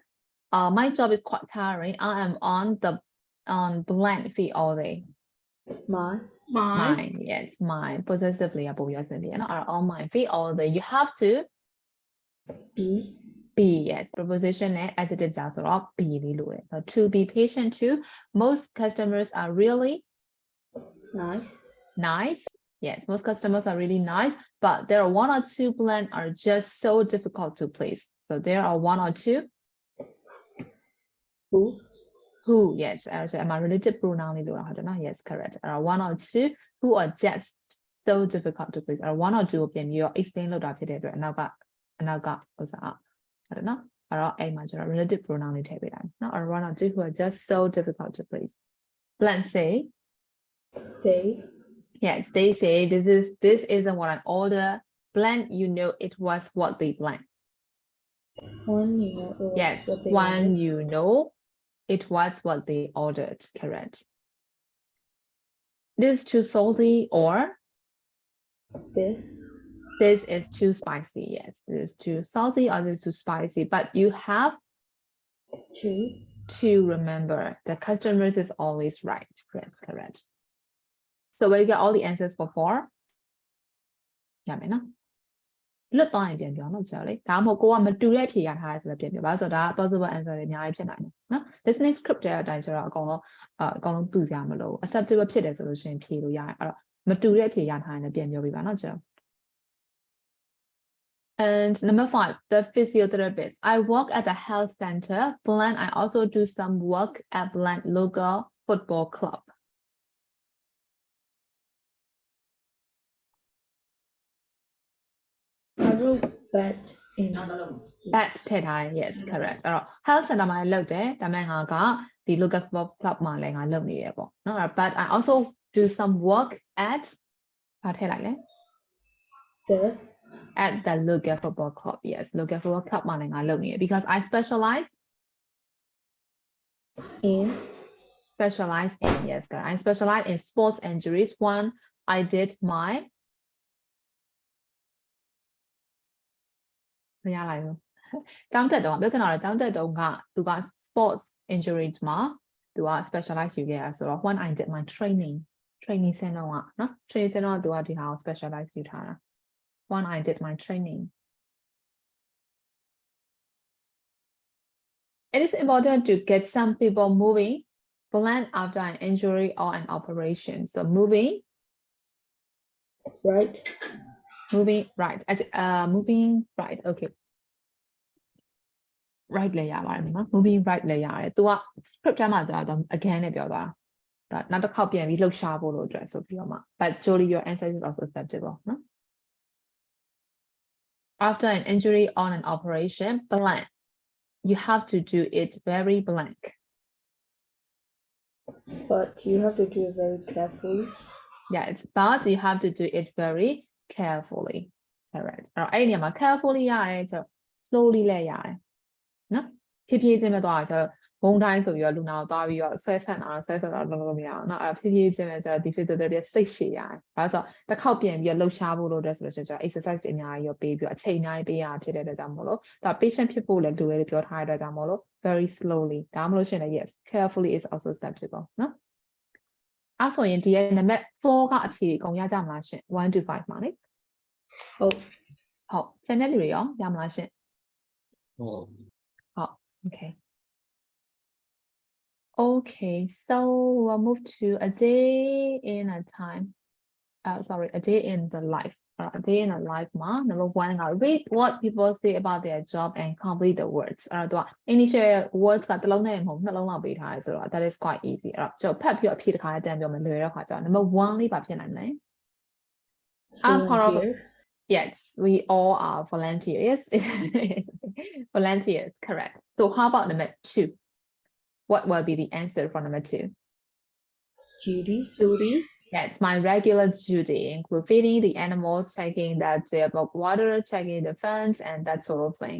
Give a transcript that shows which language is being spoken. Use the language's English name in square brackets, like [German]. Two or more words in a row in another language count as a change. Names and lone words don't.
[English] My job is quite tiring. I am on blank feet all day. My. Mine, yes, mine. Possessively, are on my feet all day. You have to Be. be, yes, preposition and adjective [Burmese] ကြာဆိုတော့ [English] be [Burmese] လေးလိုတယ်. [English] So to be patient too. Most customers are really Nice. nice. Yes, most customers are really nice, but there are 1 or 2 blend are just so difficult to please. So there are 1 or 2 who, yes, am I relative pronoun [Burmese] လေးလိုတာဟုတ်တယ်နော် [English] Yes, correct. There are 1 or 2 who are just so difficult to please. [Burmese] 1 or 2 ကိုပြင်ပြီးတော့ explain လုပ်တာဖြစ်တဲ့အတွက်အနောက်ကဥစ္စာဟုတ်တယ်နော်အဲ့တော့အဲ့မှာကျတော့ [English] relative pronoun [Burmese] လေးထည့်ပေးလိုက်နော် [English] or 1 or 2 who are just so difficult to please. Blank say They. yes, they say this isn't what I order. Blank, you know it was what they blank. When you know it was Yes, what they when wanted. you know it was what they ordered. Correct. This is too salty or This. this is too spicy. Yes, this is too salty or this is too spicy. But you have To. remember the customers is always right. Yes, correct. So we got all the answers for 4. Yeah, man. [Burmese] လွတ်သွားရင်ပြန်ပြောနော်ကြာလေဒါမှမဟုတ်ကိုကမတူတဲ့ဖြေရထားရဲဆိုတော့ပြန်ပြောပါဆိုတော့ဒါ [English] possible answer [Burmese] တွေအများကြီးဖြစ်နိုင်တယ်နော် [English] listening script [Burmese] တဲ့အတိုင်းဆိုတော့အကုန်လုံးတူကြမလို့ acceptable ဖြစ်တယ်ဆိုလို့ရှိရင်ဖြေလို့ရတယ်အဲ့တော့မတူတဲ့ဖြေရထားရင်လည်းပြန်ပြောပြပါနော်ကြာ [English] And number 5, the physiotherapist. I work at the health center. Blank, I also do some work at blank local football club. I wrote bet in. [Burmese] That ထည့်ထားတယ် [English] yes correct [Burmese] အဲ့တော့ health center မှာလည်းလုပ်တယ်ဒါပေမဲ့ငါကဒီ [English] local football club [Burmese] မှာလည်းငါလုပ်နေရပေါ့နော် [English] but I also do some work at [Burmese] ဘာထည့်လိုက်လဲ [English] at the local football club. Yes, local football club [Burmese] မှာလည်းငါလုပ်နေရ [English] because I specialize In. in yes correct. I specialize in sports injuries. [Burmese] One, I did my မရလိုက်ဘူးတောင်းတက်တော့ပြောချင်တာတော့တောင်းတက်တော့ကသူက [English] sports injuries [Burmese] မှာသူက specialize ယူခဲ့ရဆိုတော့ [English] when I did my training [Burmese] ဆင်းတော့ကနော် training ဆင်းတော့သူကဒီဟာကို specialize ယူထားတာ [English] when I did my training. It is important to get some people moving blank after an injury or an operation. So moving Right. moving right okay right [Burmese] လဲရပါတယ်နော် [English] moving right [Burmese] လဲရတယ်သူက script ထဲမှာကြာတော့ again နဲ့ပြောသွားတာဒါနောက်တစ်ခေါက်ပြန်ပြီးလှုပ်ရှားဖို့လို့အတွက်ဆိုပြီးတော့မှ [English] but Jolie your answer is also acceptable [Burmese] နော် [English] After an injury or an operation blank you have to do it very blank. But you have to do it very carefully. Yes, but you have to do it very carefully. Correct. [Burmese] အဲ့ဒီနေရာမှာ carefully ရတယ်ဆို slowly လဲရတယ်နော်ဖြည်းဖြည်းချင်းပဲသွားတာဆိုဘုံတိုင်းဆိုပြီးတော့လူနာကိုသွားပြီးတော့ဆွဲဖက်တာဆွဲတော့ လုံးလုံးမရအောင်နော်အဲ့ဖြည်းဖြည်းချင်းပဲဆိုတော့ဒီ physiotherapy စိတ်ရှည်ရတယ်ဘာလို့ဆိုတော့တစ်ခေါက်ပြန်ပြီးတော့လှုပ်ရှားဖို့လို့တဲ့ဆိုလို့ရှိရင် exercise တွေအများကြီးရောပေးပြီးတော့အချိန်အများကြီးပေးရဖြစ်တဲ့အတွက်ကြောင့်မို့လို့ဒါ patient ဖြစ်ဖို့လည်းလိုတယ်ပြောထားတဲ့အတွက်ကြောင့်မို့လို့ [English] very slowly [Burmese] ဒါမှမဟုတ်ရှင်လည်း [English] yes carefully is also acceptable [Burmese] နော်အဲ့ဆိုရင်ဒီရဲ့နံပါတ်4ကအဖြေအကုန်ရကြမလားရှင်1 to 5မှာလေဟုတ်ကျန်တဲ့လူတွေရောရမလားရှင်ဟုတ် okay [English] okay so we'll move to a day in a time a day in the life a day in a life ma number 1 read what people say about their job and complete the words အဲ့တော့ initial words [Burmese] ကတစ်လုံးနဲ့မဟုတ်နှလုံးလောက်ပေးထားရဲဆိုတော့ [English] that is quite easy [Burmese] အဲ့တော့ကျွန်တော်ဖတ်ပြီးအဖြေတစ်ခါတန်းပြောမယ်လွယ်တော့ခါကျတော့ number 1 လေးပါဖြစ်နိုင်မလဲ [English] Volunteer. Yes, we all are volunteers. Volunteers, correct. So how about number 2? What will be the answer for number 2? Duty. Duty. Yeah, it's my regular duty, include feeding the animals, checking that they have water, checking the fence, and that sort of thing.